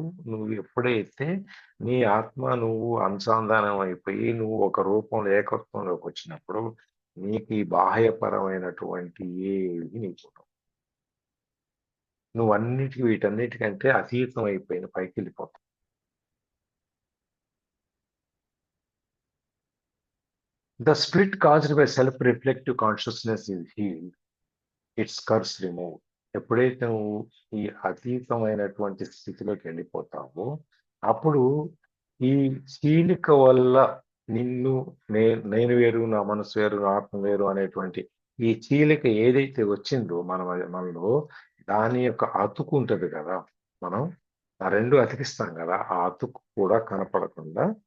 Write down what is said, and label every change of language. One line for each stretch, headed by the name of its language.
Telugu: నువ్వు ఎప్పుడైతే నీ ఆత్మ నువ్వు అనుసంధానం అయిపోయి నువ్వు ఒక రూపంలో ఏకత్వంలోకి వచ్చినప్పుడు నీకు ఈ బాహ్యపరమైనటువంటి ఏది నీకు ఉండవు. నువ్వు వీటన్నిటికంటే అతీతం అయిపోయిన పైకి వెళ్ళిపోతావు.
English: The split caused by self-reflective consciousness is healed. Its curse removed.
Telugu: ఎప్పుడైతే నువ్వు ఈ అతీతమైనటువంటి స్థితిలోకి వెళ్ళిపోతావో అప్పుడు ఈ చీలిక వల్ల నేను వేరు, నా మనసు వేరు, నా ఆత్మ వేరు అనేటువంటి ఈ చీలిక ఏదైతే వచ్చిందో మనలో దాని యొక్క అతుకు ఉంటుంది కదా, మనం ఆ రెండు అతికిస్తాం కదా, ఆ అతుకు కూడా కనపడకుండా